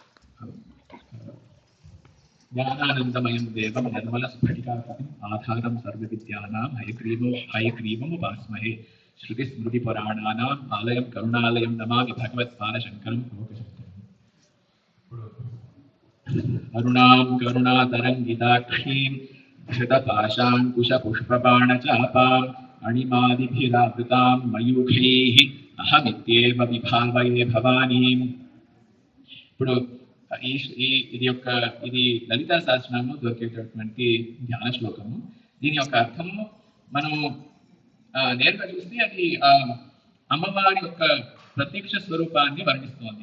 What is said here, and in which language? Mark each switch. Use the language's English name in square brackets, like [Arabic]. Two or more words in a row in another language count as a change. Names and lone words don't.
[Sanskrit] ज्ञानानन्दमयं देवं निर्मलस्फटिकाकृतिम् आधारं सर्वविद्यानां हयग्रीवम् उपास्महे श्रुतिस्मृतिपुराणानाम् आलयं करुणालयं नमामि भगवत्पादशङ्करं लोकशङ्करम् अरुणां करुणातरङ्गिताक्षीं धृतपाशाङ्कुशपुष्पबाणचापाम् अणिमादिभिरावृतां मयूखैः अहमित्येव विभावये भवानीम्। [Telugu] ఇప్పుడు ఇది లలితా సహస్రనామంలో దొరికేటటువంటి ధ్యాన శ్లోకము. దీని యొక్క అర్థము మనం నేరుగా చూస్తే అది అమ్మవారి యొక్క ప్రత్యక్ష స్వరూపాన్ని వర్ణిస్తోంది.